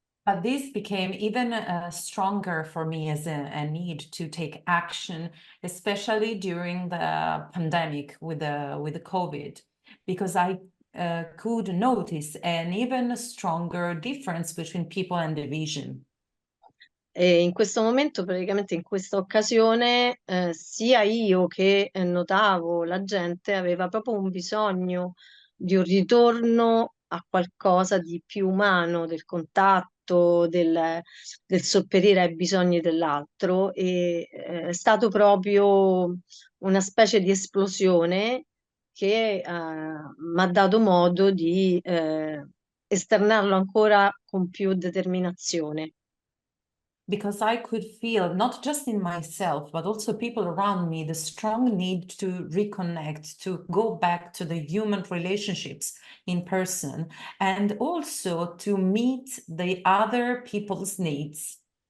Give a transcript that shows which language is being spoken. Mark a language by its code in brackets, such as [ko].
[en] But this became even stronger for me as a need to take action, especially during the pandemic with the COVID, because I could notice an even stronger difference between people and division. [it] E in questo momento, praticamente in questa occasione, sia io che notavo la gente aveva proprio un bisogno di un ritorno a qualcosa di più umano, del contatto, del sopperire ai bisogni dell'altro, e è stato proprio una specie di esplosione che mi ha dato modo di esternarlo ancora con più determinazione. [en] Because I could feel, not just in myself, but also people around me, the strong need to reconnect, to go back to the human relationships in person, and also to meet the other people's needs.